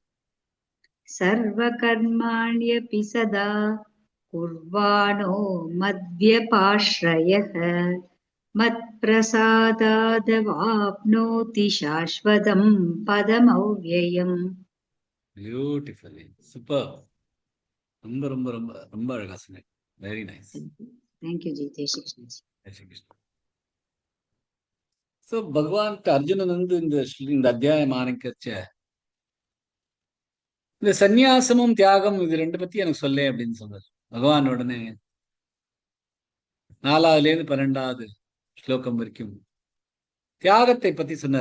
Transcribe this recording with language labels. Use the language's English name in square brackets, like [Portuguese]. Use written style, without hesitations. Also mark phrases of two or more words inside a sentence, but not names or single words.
[Sanskrit] सर्वकर्माण्यपि सदा कुर्वाणो मद्व्यपाश्रयः मत्प्रसादादवाप्नोति शाश्वतं पदमव्ययम्। [English] Beautifully super. [Tamil] ரொம்ப ரொம்ப ரொம்ப ரொம்ப அழகா சொன்னீங்க. [English] Very nice. thank you [Hindi] जी। जय श्री कृष्ण जी। जय श्री कृष्ण. [Tamil] ஸோ பகவான் அர்ஜுனன் வந்து இந்த அத்தியாயம் ஆரம்பிக்கச்ச இந்த சந்நியாசமும் தியாகம் இது ரெண்டு பத்தி எனக்கு சொல்ல அப்படின்னு சொல்றாரு பகவான். உடனே 4வது 12வது ஸ்லோகம் வரைக்கும் தியாகத்தை பத்தி சொன்னார்.